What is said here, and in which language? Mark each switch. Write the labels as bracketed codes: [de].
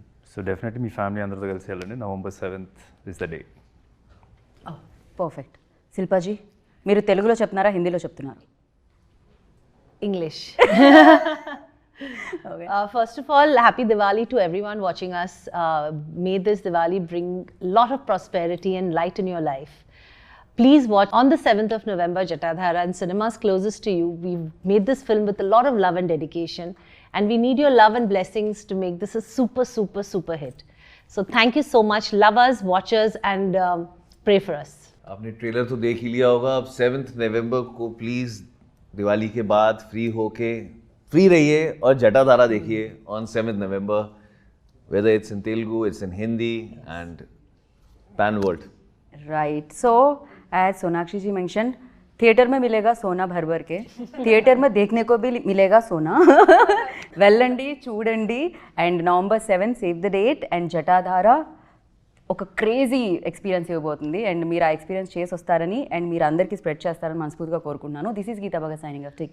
[te] So definitely మీ family అందరితో కలిసి వెళ్ళండి. [en] November 7th is the day. Perfect. [te] శిల్పాజీ, మీరు తెలుగులో చెప్తున్నారా, హిందీలో చెప్తున్నారు? [en] English. Okay. First of all, happy Diwali to everyone watching us. May this Diwali bring a lot of prosperity and light in your life. Please watch on the 7th of November Jatadhara in cinemas closest to you. We've made this film with a lot of love and dedication, and we need your love and blessings to make this a super, super, super hit. So thank you so much. Love us, watch us, and pray for us. [hi] आपने trailer तो देख ही लिया होगा. अब 7th November को please Diwali के बाद free होके फ्री रहिए और जटाधारा देखिए [en] on 7th November, whether it's in Telugu, it's in Hindi, and pan world. Right. So, as Sonakshi ji mentioned, [hi] theatre में मिलेगा सोना भर भर के, थिएटर में देखने को भी मिलेगा सोना. [te] వెళ్ళండి చూడండి. And November 7 [en] Save the date. [te] And Jatadhara ఒక క్రేజీ ఎక్స్పీరియన్స్ ఇవ్వబోతుంది. అండ్ మీరు ఆ ఎక్స్పీరియన్స్ చేసి వస్తారని అండ్ మీరు అందరికీ స్ప్రెడ్ చేస్తారని మనస్ఫూర్తిగా కోరుకుంటున్నాను. [en] This is Geeta Bhagat signing off. Take care.